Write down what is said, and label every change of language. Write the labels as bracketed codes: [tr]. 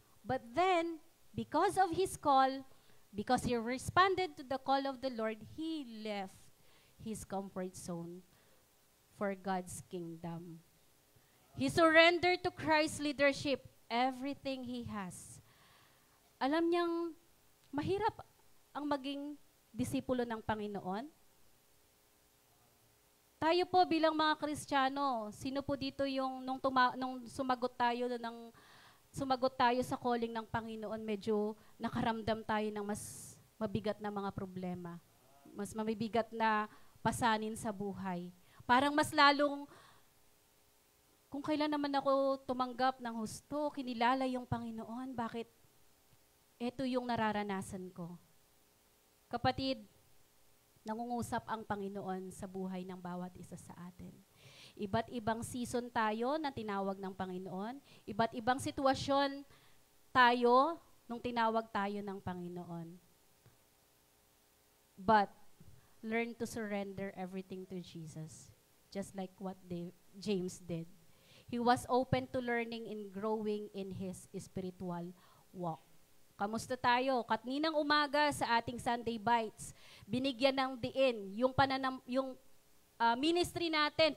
[en] But then, because of his call, because he responded to the call of the Lord, he left his comfort zone for God's kingdom. He surrendered to Christ's leadership everything he has. [tl] Alam niyang mahirap ang maging disipulo ng Panginoon. Tayo po bilang mga Kristiyano, sino po dito yung nung sumagot tayo sa calling ng Panginoon, medyo nakaramdam tayo ng mas mabigat na mga problema. Mas mabibigat na pasanin sa buhay. Parang mas lalong, kung kailan naman ako tumanggap ng husto, kinilala yung Panginoon, bakit ito yung nararanasan ko? Kapatid, nangungusap ang Panginoon sa buhay ng bawat isa sa atin. Iba't ibang season tayo na tinawag ng Panginoon. Iba't ibang sitwasyon tayo nung tinawag tayo ng Panginoon. [en] But, learn to surrender everything to Jesus. Just like what James did. He was open to learning and growing in his spiritual walk. [tl] Kamusta tayo? Kaninang umaga sa ating Sunday Bites, binigyan ng diin yung ministry natin.